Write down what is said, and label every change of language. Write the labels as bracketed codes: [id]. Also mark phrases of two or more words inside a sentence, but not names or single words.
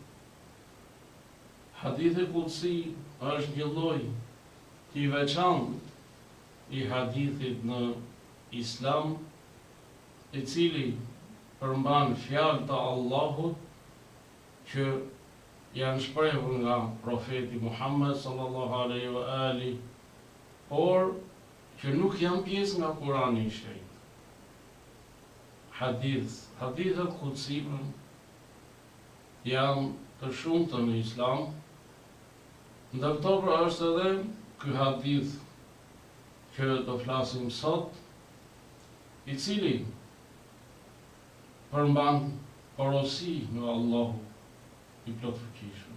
[sq] Hadithi qudsi është një lloj i veçantë i hadithit në Islam, i cili përmban fjalë të Allahut që janë shprehur nga profeti Muhammed [ar] صلى الله عليه وآله, [sq] por që nuk janë pjesë nga Kurani i shenjtë. Hadithet qudsi janë të shumta në Islam, ndërkohë është edhe ky hadith që do flasim sot, i cili përmban porosi nga Allahu i plot fuqishëm.